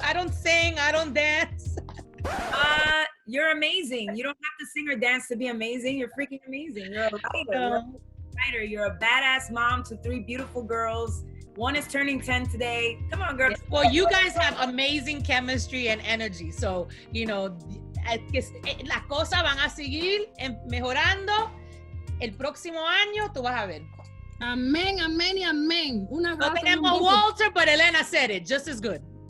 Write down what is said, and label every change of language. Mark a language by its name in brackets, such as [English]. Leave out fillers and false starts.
[English] I don't sing, I don't dance. You're amazing. You don't have to sing or dance to be amazing. You're freaking amazing. You're a writer. You're a badass mom to 3 beautiful girls. One is turning 10 today. Come on, girl. Well, you guys have amazing chemistry and energy. [Spanish] So, las cosas van a seguir mejorando. El próximo año, tú vas a ver. Amén, amén y amén. Un abrazo. No tenemos Walter, [English] but Elena said it just as good.